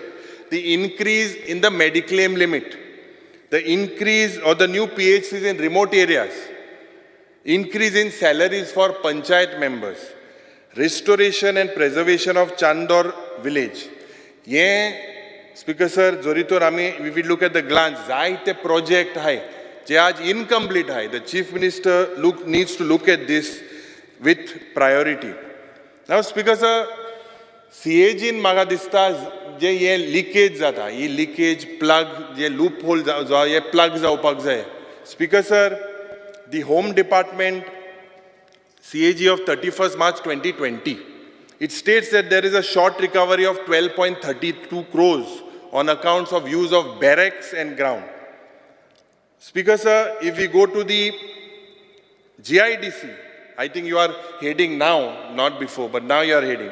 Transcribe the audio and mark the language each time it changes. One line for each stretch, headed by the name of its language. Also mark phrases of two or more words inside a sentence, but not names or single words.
English: The increase in the Mediclaim limit, the increase or the new PHCs in remote areas, increase in salaries for panchayat members, restoration and preservation of Chandor village. Speaker sir, Zoritor Rami, we will look at the glance.
Konkani: Zaite project hai, je aaj incomplete hai.
English: The Chief Minister needs to look at this with priority. Now, Speaker sir,
Konkani: CAG in Magadista जे ये लीकेज जाता, ही लीकेज प्लग जे लूप होल ये प्लग जावपाक जाय.
English: Speaker sir, the Home Department CAG of 31st March 2020, it states that there is a short recovery of 12.32 crores on accounts of use of barracks and ground. Speaker sir, if we go to the GIDC, I think you are heading now, not before, but now you are heading.